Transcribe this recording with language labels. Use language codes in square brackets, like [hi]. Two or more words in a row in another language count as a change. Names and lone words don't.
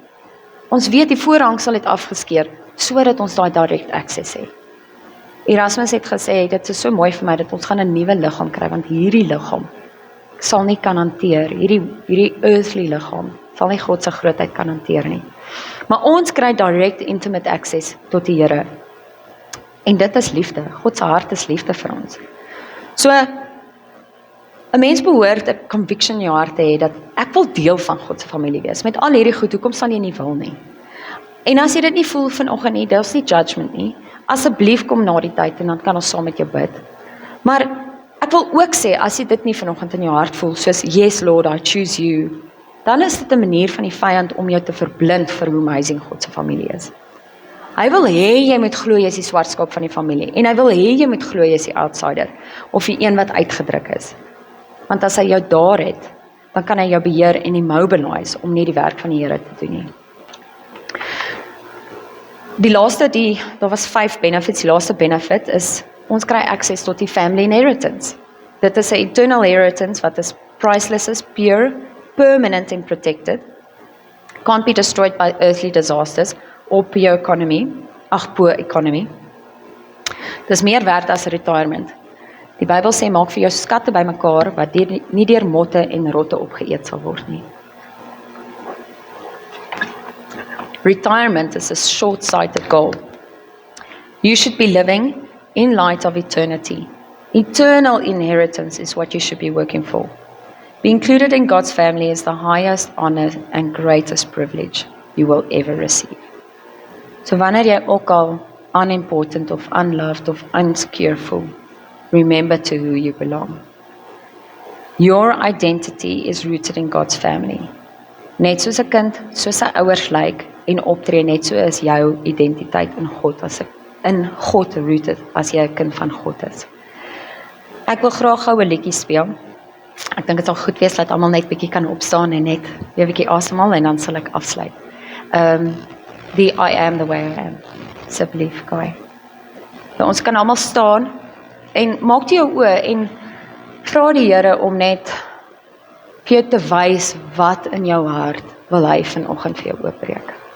[af] Ons weet die voorhangsel het afgeskeer, sodat ons daai [en] direct access [af] het. Erasmus het gesê, dit is so mooi vir my, dat ons gaan 'n nuwe liggaam kry, want hierdie liggaam sal nie kan hanteer, hierdie earthly liggaam, sal nie God se grootheid kan hanteer nie. Maar ons kry [en] direct intimate access [af] tot die Here. En dit is liefde, God se hart is liefde vir ons. So, 'n mens behoort 'n conviction in jou hart te hê, dat ek wil deel van God se familie wees, met al hierdie goed, hoekom sal jy nie wil nie? En as jy dit nie voel vanoggend nie, daar's nie judgment nie, asseblief kom na die tyd, en dan kan ons saam met jou bid. Maar, ek wil ook sê, as jy dit nie vanoggend in jou hart voel, soos, [en] yes Lord, I choose you, [af] dan is dit 'n manier van die vyand om jou te verblind vir hoe amazing God se familie is. Hy wil hê jy moet glo jy is die swart skaap van die familie, en hy wil hê jy moet glo jy is die outsider, of die een wat uitgedruk is. Want as hy jou daar het, dan kan hy jou beheer en immobilize om nie die werk van die Here te doen nie. Daar was 5 benefits, die laaste benefit is, ons kry access tot die [en] family inheritance. [af] Dit is 'n [en] eternal inheritance [af] wat is [en] priceless, is pure, permanent and protected, can't be destroyed by earthly disasters or poor economy. [af] Dis meer werd as retirement. Die Bybel sê, maak vir jou skatte bymekaar, wat nie deur motte en rotte opgeëet sal word nie. [en] Retirement is a short-sighted goal. You should be living in light of eternity. Eternal inheritance is what you should be working for. Be included in God's family is the highest honor and greatest privilege you will ever receive. [af] So wanneer jy ook al unimportant of unloved of insecure voel, [en] remember to who you belong. Your identity is rooted in God's family. [af] Net soos 'n kind, soos sy ouers lyk en optree, net so is jou identiteit in God in God rooted as jy 'n kind van God is. Ek wil graag gou 'n liedjie speel. Ek dink dit sal goed wees dat almal net bietjie kan opstaan en net weer bietjie asemhaal en dan sal ek afsluit. [en] Die I am the way I am. [af] Asseblief, Guy. Nou, ons kan almal staan en maak toe jou oë en vra die Here om net vir jou te wys wat in jou hart wil hy vanoggend vir jou oopbreek.